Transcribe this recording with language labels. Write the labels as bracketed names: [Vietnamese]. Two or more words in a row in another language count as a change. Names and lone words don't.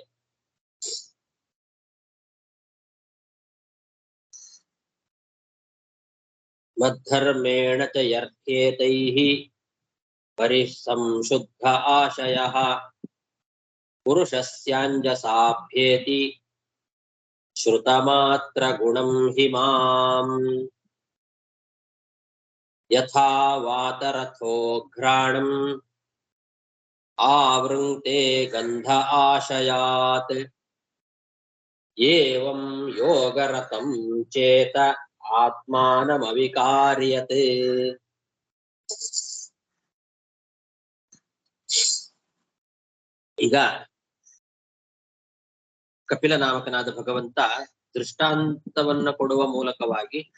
[Sanskrit] ಮದ್ಧರ್ಮೇಣ ಚ ಯರ್ಥ್ಯೇತೈಃ ಪರಿಸಂಶುದ್ಧ ಆಶಯಃ ಪುರುಷಸ್ಯಾಂಜಸಾಭ್ಯೇತಿ ಶ್ರುತಮಾತ್ರ ಗುಣಂ ಹಿ ಮಾಂ. ಯಥಾ ವಾತರಥೋ ಘ್ರಾಣಂ ಆವೃಂಕ್ತೆ ಗಂಧ ಆಶಯಾತ್ ಏವಂ ಯೋಗರತಂ ಚೇತ ಆತ್ಮಾನಮವಿಕಾರ್ಯತೆ. [Kannada] ಈಗ ಕಪಿಲ ನಾಮಕನಾದ ಭಗವಂತ ದೃಷ್ಟಾಂತವನ್ನ ಕೊಡುವ ಮೂಲಕವಾಗಿ